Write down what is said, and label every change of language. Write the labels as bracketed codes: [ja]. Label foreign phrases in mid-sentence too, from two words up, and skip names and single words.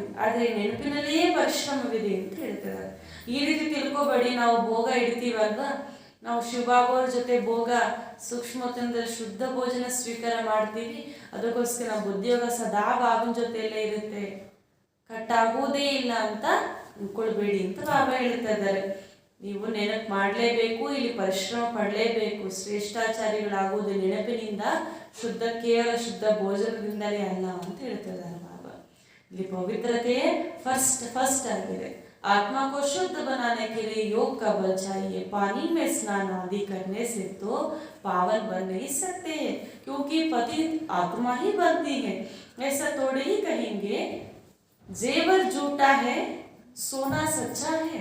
[kn] ಆದರೆ ನೆನಪಿನಲ್ಲಿಯೇ ಪರಿಶ್ರಮವಿದೆ ಅಂತ ಹೇಳ್ತಾರೆ. ಈ ರೀತಿ ತಿಳ್ಕೊಬೇಡಿ, ನಾವು ಭೋಗ ಇಡ್ತೀವಲ್ವಾ, ನಾವು ಶಿವಬಾಬಾವ್ರ ಜೊತೆ ಭೋಗ ಸೂಕ್ಷ್ಮತೆಯಿಂದ ಶುದ್ಧ ಭೋಜನ ಸ್ವೀಕಾರ ಮಾಡ್ತೀವಿ, ಅದಕ್ಕೋಸ್ಕರ ನಮ್ಮ ಬುದ್ಧಿಯೋಗ ಸದಾ ಬಾಬನ ಜೊತೆಯಲ್ಲೇ ಇರುತ್ತೆ ಕಟ್ಟಾಗೋದೇ ಇಲ್ಲ ಅಂತ ಅನ್ಕೊಳ್ಬೇಡಿ ಅಂತ ಬಾಬಾ ಹೇಳ್ತಾ ಇದ್ದಾರೆ. ನೀವು ನೆನಪು ಮಾಡಲೇಬೇಕು, ಇಲ್ಲಿ ಪರಿಶ್ರಮ ಪಡಲೇಬೇಕು. ಶ್ರೇಷ್ಠಾಚಾರಿಗಳಾಗುವುದು ನೆನಪಿನಿಂದ, ಕೇವಲ ಶುದ್ಧ ಭೋಜನದಿಂದಲೇ ಅಲ್ಲ ಅಂತ ಹೇಳ್ತಾ ಇದ್ದಾರೆ ಬಾಬಾ. ಇಲ್ಲಿ ಪವಿತ್ರತೆಯೇ ಫಸ್ಟ್ ಆಗಿದೆ. [hi] आत्मा को शुद्ध बनाने के लिए योग का बल चाहिए. पानी में स्नान आदि करने से तो पावन बन नहीं सकते हैं, क्योंकि पतित आत्मा ही बनती है. ऐसा थोड़े ही कहेंगे जेवर झूठा है सोना सच्चा है.